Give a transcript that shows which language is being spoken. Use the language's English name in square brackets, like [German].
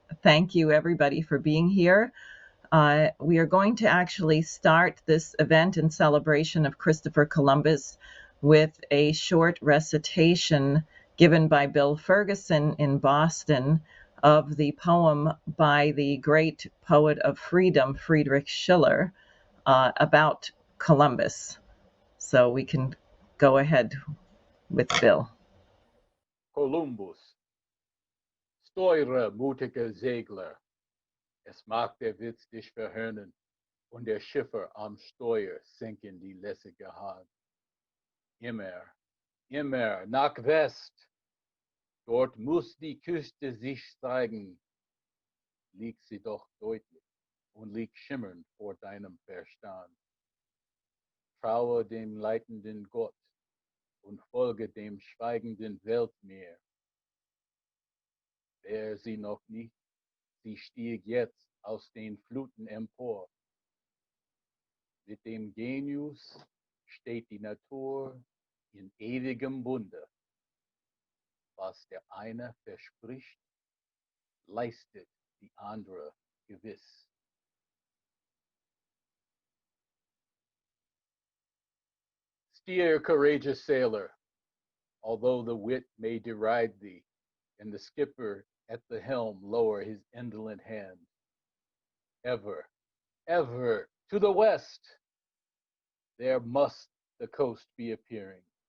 [English] Thank you, everybody, for being here. We are going to actually start this event in celebration of Christopher Columbus with a short recitation given by Bill Ferguson in Boston of the poem by the great poet of freedom, Friedrich Schiller, about Columbus. So we can go ahead with Bill. [German] Columbus, steuere, mutige Segler, es mag der Witz dich verhöhnen, und der Schiffer am Steuer senken die lässige Hand. Immer, immer nach West, dort muss die Küste sich zeigen, liegt sie doch deutlich und liegt schimmernd vor deinem Verstand. Traue dem leitenden Gott und folge dem schweigenden Weltmeer. Wer sie noch nicht, sie stieg jetzt aus den Fluten empor. Mit dem Genius steht die Natur in ewigem Bunde. Was der eine verspricht, leistet die andere gewiss. [English] Steer, courageous sailor, although the wit may deride thee, and the skipper at the helm lower his indolent hand. Ever, ever to the west, there must the coast be appearing.